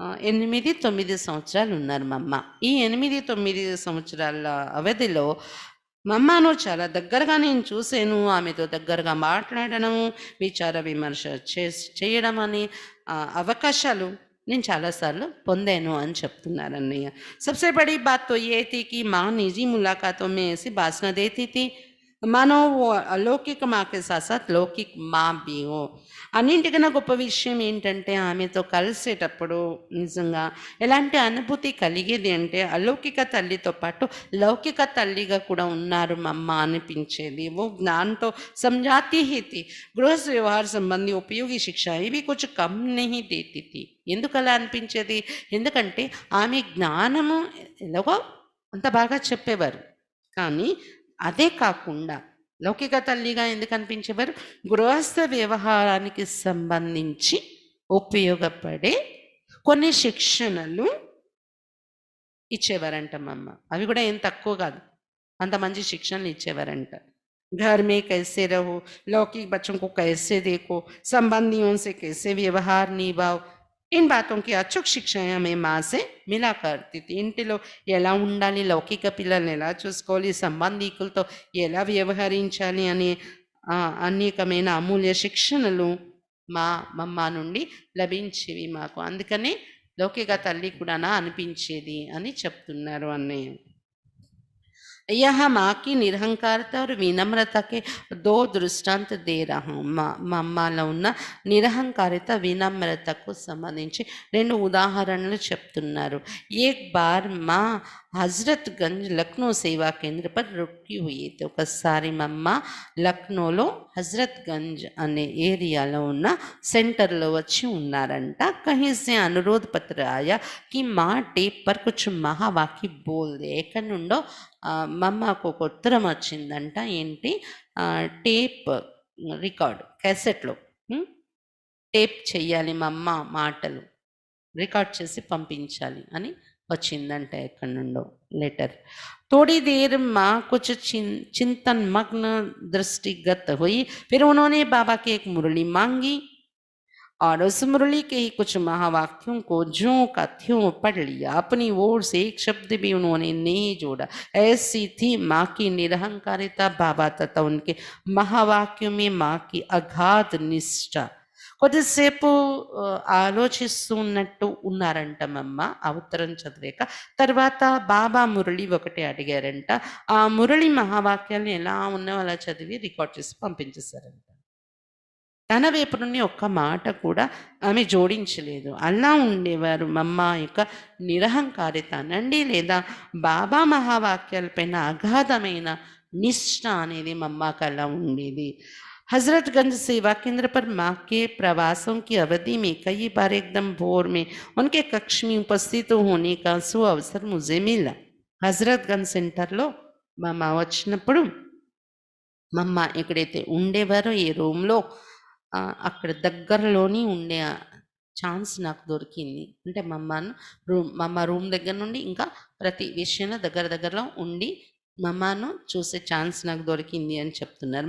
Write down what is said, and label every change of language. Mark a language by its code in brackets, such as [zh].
[te] 8-9 సంవత్సరాలు ఉన్నారు మమ్మ ఈ 8-9 సంవత్సరాల అవధిలో మమ్మను చాలా దగ్గరగా నేను చూశాను ఆమెతో దగ్గరగా మాట్లాడడం విచార విమర్శ చేయడం అనే అవకాశాలు నేను చాలాసార్లు పొందాను అని చెప్తున్నారు అన్నయ్య [hi] सबसे बड़ी बात तो ये थी कि माँ निजी मुलाकातों में ऐसी भाषण देती थी मानो वो अलौकिक माँ के साथ లౌకిక్ మా भी हो. [te] అన్నింటికన్నా గొప్ప విషయం ఏంటంటే ఆమెతో కలిసేటప్పుడు నిజంగా ఎలాంటి అనుభూతి కలిగేది అంటే అలౌకిక తల్లితో పాటు లౌకిక తల్లిగా కూడా ఉన్నారు మమ్మ అనిపించేది. [hi] वो ज्ञान तो समझाती ही थी. गृहस्थ व्यवहार संबंधी उपयोगी शिक्षाएं भी कुछ कम नहीं देती थी. [te] ఎందుకు అలా అనిపించేది? ఎందుకంటే ఆమె జ్ఞానము ఎలాగో అంత బాగా చెప్పేవారు. కానీ అదే కాకుండా లౌకిక తల్లిగా ఎందుకు అనిపించేవారు? గృహస్థ వ్యవహారానికి సంబంధించి ఉపయోగపడే కొన్ని శిక్షణలు ఇచ్చేవారంట మమ్మ. అవి కూడా ఏం తక్కువ కాదు, అంత మంచి శిక్షణలు ఇచ్చేవారంట. [hi] घर में कैसे रहो, लौकिक बच्चों को कैसे देखो, संबंधियों से कैसे व्यवहार निभाओ, इन बातों की अचूक शिक्षाएं हमें माँ से मिला करती थी. [te] ఇంటిలో ఎలా ఉండాలి, లౌకిక పిల్లల్ని ఎలా చూసుకోవాలి, సంబంధికులతో ఎలా వ్యవహరించాలి అనే అనేకమైన అమూల్య శిక్షణలు మా మమ్మ నుండి లభించేవి మాకు. అందుకనే లౌకిక తల్లి కూడా అనిపించేది అని చెప్తున్నారు అన్నయ్య. [hi] यह माँ की నిరహంకారత और వినమ్రత के दो दृष्टांत दे रहा हूँ. [te] మమ్మలో ఉన్న నిరహంకారిత వినమ్రతకు సంబంధించి రెండు ఉదాహరణలు చెప్తున్నారు. [hi] एक बार माँ హజరత్గంజ్ లక్నో సేవా కేంద్ర పర్ రుకి హుయి థీ. [te] ఒకసారి మమ్మ లక్నోలో హజరత్గంజ్ అనే ఏరియాలో ఉన్న సెంటర్లో వచ్చి ఉన్నారంట. [hi] కहीं से अनुरोध पत्र आया कि माँ टेप पर कुछ महावाक्य बोल दे. [te] ఎక్కడి నుండో మమ్మకు ఒక ఉత్తరం వచ్చిందంట. ఏంటి? టేప్ రికార్డ్ క్యాసెట్లో టేప్ చెయ్యాలి, మమ్మ మాటలు రికార్డ్ చేసి పంపించాలి అని వచ్చిందంట ఎక్కడి నుండో लेटर. [hi] थोड़ी देर माँ कुछ चिंतन मग्न दृष्टिगत हुई. फिर उन्होंने बाबा की एक मुरली मांगी और उस मुरली के ही कुछ महावाक्यों को ज्यों का त्यों पढ़ लिया. अपनी ओर से एक शब्द भी उन्होंने नहीं जोड़ा. ऐसी थी माँ की निरहंकारिता. बाबा तथा उनके महावाक्यों में माँ की अगाध निष्ठा. [te] కొద్దిసేపు ఆలోచిస్తున్నట్టు ఉన్నారంట మమ్మ ఆ ఉత్తరం చదివాక. తర్వాత బాబా మురళి ఒకటి అడిగారంట. ఆ మురళి మహావాక్యాన్ని ఎలా ఉన్నాయో అలా చదివి రికార్డ్ చేసి పంపించేశారంట. తన వైపు నుండి ఒక్క మాట కూడా ఆమె జోడించలేదు. అలా ఉండేవారు మమ్మ యొక్క నిరహంకారిత అనండి, లేదా బాబా మహావాక్యాలపైన అగాధమైన నిష్ఠ అనేది మమ్మకు అలా ఉండేది. [hi] हजरतगंज सेवा केंद्र पर माँ के प्रवासों की अवधि में कई बार एकदम भोर में उनके कक्ष में उपस्थित होने का सुअवसर मुझे मिला. [te] हजरतगंज సెంటర్లో మమ్మ వచ్చినప్పుడు మమ్మ ఎక్కడైతే ఉండేవారో ఏ రూమ్లో అక్కడ దగ్గరలోని ఉండే ఛాన్స్ నాకు దొరికింది. అంటే మమ్మ రూమ్ దగ్గర నుండి ఇంకా ప్రతి విషయంలో దగ్గరలో ఉండి మమ్మను చూసే ఛాన్స్ నాకు దొరికింది అని చెప్తున్నారు.